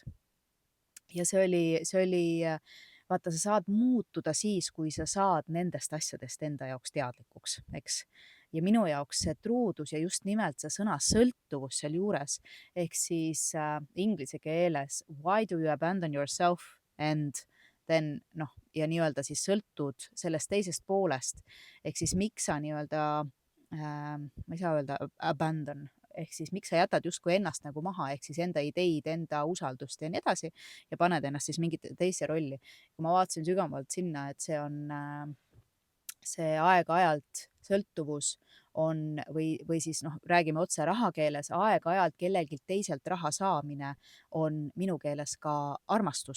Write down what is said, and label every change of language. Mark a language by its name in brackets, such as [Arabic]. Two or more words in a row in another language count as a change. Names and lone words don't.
[Estonian] Ja see oli, vaata, sa saad muutuda siis, kui sa saad nendest asjadest enda jaoks teadlikuks, eks. Ja minu jaoks see truudus ja just nimelt see sõna sõltuvus seal juures, ehk siis inglise keeles [English] why do you abandon yourself and then [Estonian] ja nii-öelda siis sõltud sellest teisest poolest, ehk siis miks sa nii-öelda, ma ei saa öelda abandon, ehk siis miks sa jätad justkui ennast nagu maha, ehk siis enda ideid, enda usaldust ja nii edasi ja paned ennast siis mingit teise rolli. Kui ma vaatasin sügavalt sinna, et see on see aeg-ajalt sõltuvus või siis räägime otse rahakeeles, aeg-ajalt kellelgi teiselt raha saamine on minu keeles ka armastus.